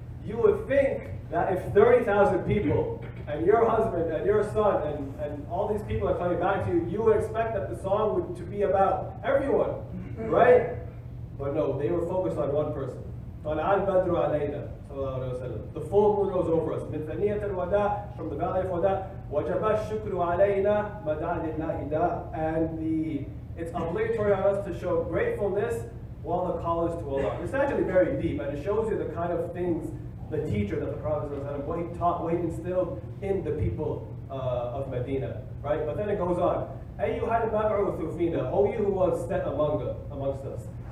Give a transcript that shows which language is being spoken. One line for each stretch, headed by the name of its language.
English: You would think that if 30,000 people and your husband and your son and all these people are coming back to you, you would expect that the song would to be about everyone, right? But no, they were focused on one person.
Arabic: طلع البدر علينا صلى الله عليه وسلم.
English: The full moon rose over us.
Arabic: من ثنية الوداع,
English: from the valley of Wada,
Arabic: وجب الشكر علينا مدعا لله دا.
English: And it's obligatory on us to show gratefulness while the call is to Allah. It's actually very deep, and it shows you the kind of things the teacher that the Prophet what he taught, what he instilled in the people of Medina, right? But then it goes on.
Arabic: أيها المبعوث فينا,
English: O you who was sent amongst us.